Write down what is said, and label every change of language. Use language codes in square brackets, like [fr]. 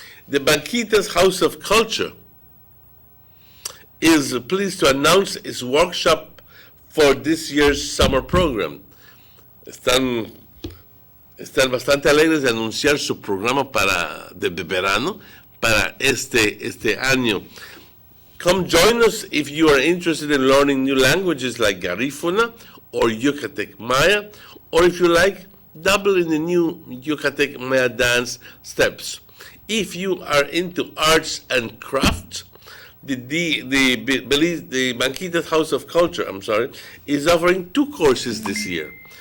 [en] The Banquitas House of Culture is pleased to announce its workshop for this year's summer program. [es] Están bastante alegres de anunciar su programa de verano para este año. [en] Come join us if you are interested in learning new languages like Garifuna or Yucatec Maya, or if you like, dabble in the new Yucatec Maya dance steps. If you are into arts and crafts, the Banquitas House of Culture, is offering 2 courses this year.